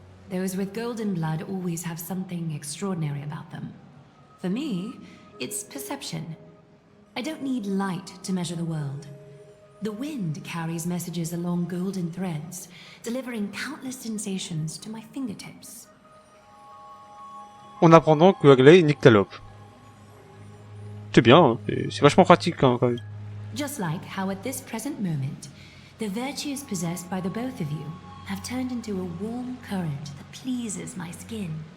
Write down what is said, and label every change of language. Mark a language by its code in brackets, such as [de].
[en] Those with golden blood always have something extraordinary about them. For me, it's perception. I don't need light to measure the world. The wind carries messages along golden threads, delivering countless sensations to my fingertips. [fr] On apprend donc que Aglaé est nyctalope. C'est bien, hein, c'est vachement pratique hein, quand même. [en] Just like how at this present moment, the virtues possessed by the both of you have turned into a warm current that pleases my skin.